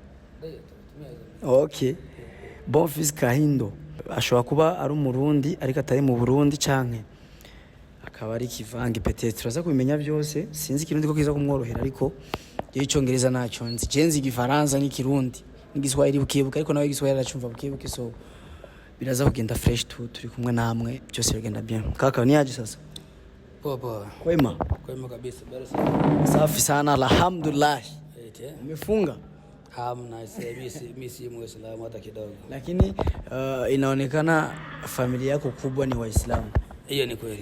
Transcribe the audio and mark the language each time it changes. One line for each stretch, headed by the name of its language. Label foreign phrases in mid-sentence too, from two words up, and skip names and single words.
Rundi: Okay, Bonfils Kahindo ashobora kuba ari umurundi ariko atari mu Burundi, canke akaba ari kivange peut-être. Turaza kubimenya byose, sinzi ikirundi ko kiza kumworohera, ariko icyongereza nacyo nzi, jenzi igifaransa n'ikirundi n'igiswahili bukibuka, ariko nawe igiswahili aracumva bukibuka. So biraza kugenda fresh turi kumwe namwe, byose bigenda bien.
Swahili: Kaka ni aje sasa? Poa. Kwema Kabisa. Safi sana, alhamdulillah. Umefunga? Mimi si Muislamu hata kidogo. Lakini inaonekana familia yako kubwa ni Waislamu. Hiyo ni kweli.